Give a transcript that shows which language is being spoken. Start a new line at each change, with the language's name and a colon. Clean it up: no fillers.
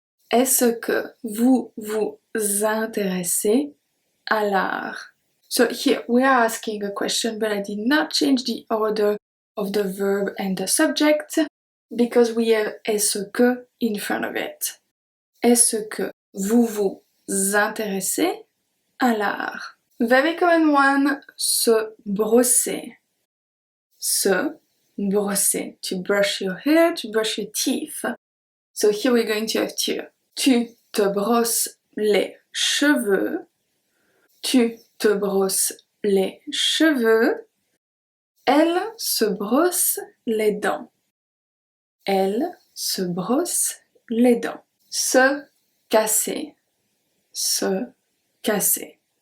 French: Est-ce que vous vous intéressez à l'art?
English: So here we are asking a question, but I did not change the order of the verb and the subject because we have est-ce que in front of it.
French: Est-ce que vous vous intéressez à l'art?
English: Very common one, se brosser. Se brosser. To brush your hair, to brush your teeth. So here we're going to have two.
French: Tu te brosses les cheveux. Tu te brosses les cheveux. Elle se brosse les dents. Elle se brosse les dents. Se casser. Se casser.